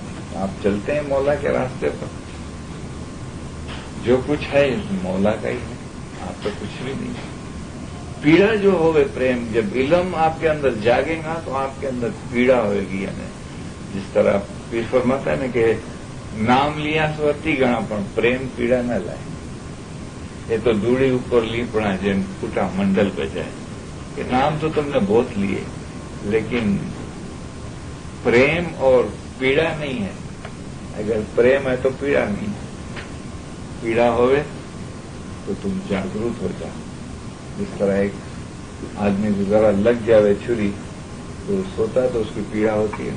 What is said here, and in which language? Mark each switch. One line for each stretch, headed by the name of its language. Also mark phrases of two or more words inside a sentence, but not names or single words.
Urdu: آپ چلتے ہیں مولا کے راستے پر, جو کچھ ہے مولا کا ہی ہے, آپ کا کچھ بھی نہیں ہے. پیڑا جو ہوئے پریم, جب علم آپ کے اندر جاگے گا تو آپ کے اندر پیڑا ہوئے گی. یعنی جس طرح پیر فرماتا ہے نا کہ نام لیا سو اتی گنا
Gujarati: પણ પ્રેમ પીડા ન લાય. એ તો દૂડી ઉપર લીપણા જેમ કુટા મંડલ બજાય,
Urdu: کہ نام تو تم نے بہت لیے لیکن پریم اور پیڑا نہیں ہے. اگر پریم ہے تو پیڑا نہیں ہے. پیڑا ہوئے تو تم جاگروت ہو جاؤ. جس طرح ایک آدمی کو ذرا لگ جاوے چھری تو سوتا ہے تو اس کی پیڑا ہوتی ہے.